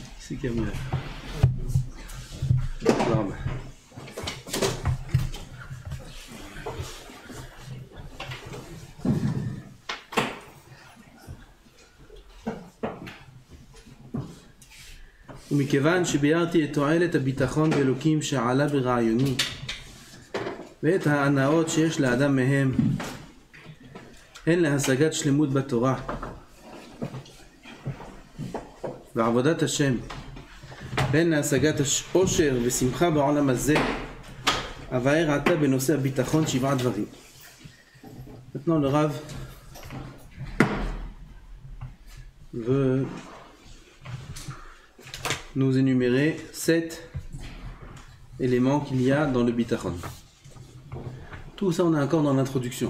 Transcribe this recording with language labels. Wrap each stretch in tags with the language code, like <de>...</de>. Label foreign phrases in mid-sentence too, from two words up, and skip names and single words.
<fr>C'est Camille. Barbe.</fr> <he>ומכיוון שביארתי את תועלת הביטחון באלוקים שעלה ברעיוני ואת ההנאות שיש לאדם מהם הן להשגת שלמות בתורה ועבודת השם והן להשגת עושר ושמחה בעולם הזה, אבאר עתה בנושא הביטחון 7 דברים.</he> <fr>Maintenant le Rav veut nous énumérer 7 éléments qu'il y a dans le bitachon. Tout ça on est encore dans l'introduction.</fr>